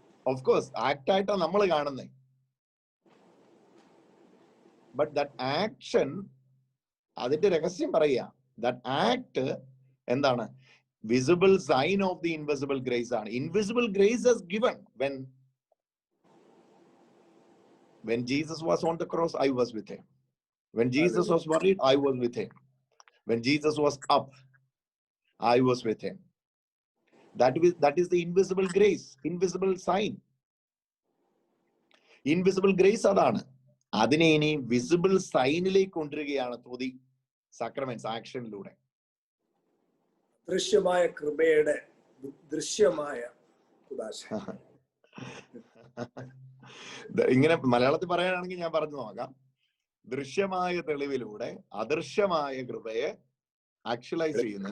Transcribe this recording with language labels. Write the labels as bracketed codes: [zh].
[en] of course [ml] act ആയിട്ടാണ് നമ്മൾ കാണുന്നത്. [en] but that action, [ml] അതിന്റെ രഹസ്യം പറയുക, [en] that act [ml] എന്താണ്? [en] visible sign of the invisible grace [ml] ആണ്. [en] Invisible grace is given when Jesus was on the cross, I was with him. When Jesus was buried, I was with him. When Jesus was up, I was with him. That is the invisible grace, invisible sign. Invisible grace [ml] അതാണ്. അതിനെ ഇനി visible സൈനിലേക്ക് കൊണ്ടുവരികയാണ് [en] through the sacraments, [ml] ആക്ഷനിലൂടെ. ദൃശ്യമായ കൃപയുടെ ദൃശ്യമായ കുദാശ. ഇങ്ങനെ മലയാളത്തിൽ പറയാനാണെങ്കിൽ ഞാൻ പറഞ്ഞു നോക്കാം. ദൃശ്യമായ തെളിവിലൂടെ അദൃശ്യമായ കൃപയെ ആക്ച്വലൈസ് ചെയ്യുന്നു.